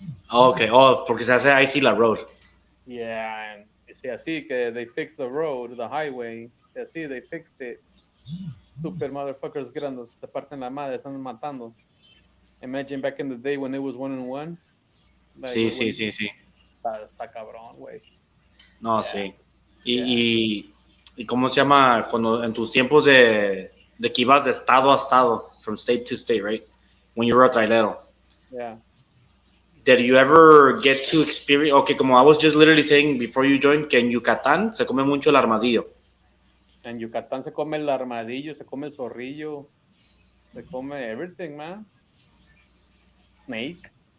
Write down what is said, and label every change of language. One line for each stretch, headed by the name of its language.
Spanish: Okay, porque se hace icy la road.
English: Yeah, and you see,
Spanish: así que
English: they fixed the road, the highway. Así, they fixed it. Stupid motherfuckers
Spanish: grandes, te parten la madre, están matando.
English: Imagine back in the day when it was 1-on-1. Like, sí.
Spanish: Está cabrón, güey. No, Yeah, sí. yeah, Y ¿cómo se llama? Cuando en tus tiempos de que ibas de estado a estado,
English: from state to state, right? When you were a trailero. yeah. Did you ever get to experience? Okay, como I was just literally saying before you joined,
Spanish: que en Yucatán se come mucho el armadillo. En Yucatán se come el armadillo, se come el zorrillo, se come
English: everything, man.
Spanish: Snake.